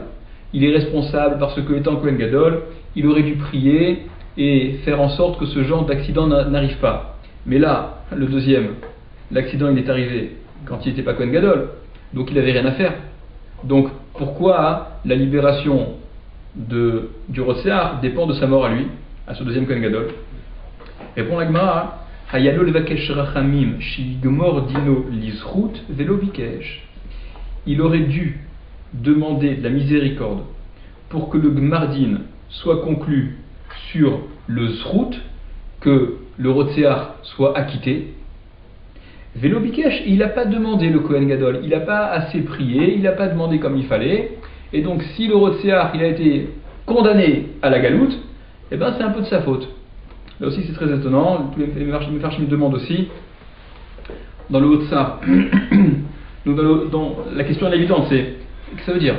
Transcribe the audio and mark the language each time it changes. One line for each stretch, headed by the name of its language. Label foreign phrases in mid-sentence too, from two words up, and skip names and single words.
French: Il est responsable parce que, étant Kohen Gadol, il aurait dû prier et faire en sorte que ce genre d'accident n'arrive pas. Mais là, le deuxième, l'accident il est arrivé quand il n'était pas Kohen Gadol, donc il n'avait rien à faire. Donc pourquoi la libération du Rotseach dépend de sa mort à lui, à ce deuxième Kohen Gadol? Répond la Gemara,
Hebrew: היה לו לבקש רחמים שיגמור דינו לזכות ולא ביקש.
French: Il aurait dû demander de la miséricorde pour que le Gmardin soit conclu sur le zchut, que le Rotseach soit acquitté.
Hebrew: ולא ביקש,
French: il n'a pas demandé le Kohen Gadol, il n'a pas assez prié, il n'a pas demandé comme il fallait, et donc si le Rotseach il a été condamné à la galoute, eh ben c'est un peu de sa faute. Là aussi c'est très étonnant, les Mefarshim me demandent aussi, dans le Haut-Tsar, la question est évidente, c'est, qu'est-ce que ça veut dire?